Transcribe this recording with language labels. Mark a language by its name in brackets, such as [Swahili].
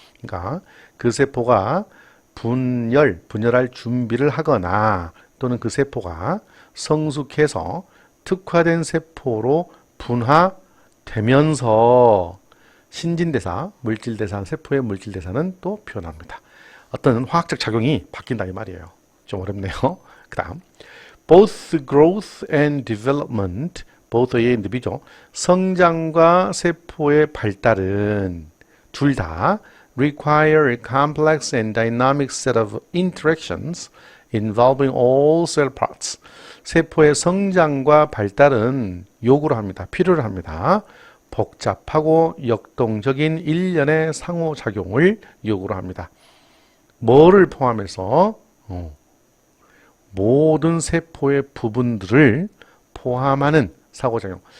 [Korean] 그러니까 그 세포가 분열할 준비를 하거나 또는 그 세포가 성숙해서 특화된 세포로 분화되면서 신진대사, 물질대사, 세포의 물질대사는 또 표현합니다. 어떤 화학적 작용이 바뀐다 이 말이에요. 좀 어렵네요. 그 다음 [English] both growth and development both의 인디비죠. [Korean] 성장과 세포의 발달은 둘 다 [English] require a complex and dynamic set of interactions involving all cell parts. [Korean] 세포의 성장과 발달은 요구를 합니다. 필요를 합니다. 복잡하고 역동적인 일련의 상호작용을 요구를 합니다. 뭐를 포함해서? 모든 세포의 부분들을 포함하는 상호작용.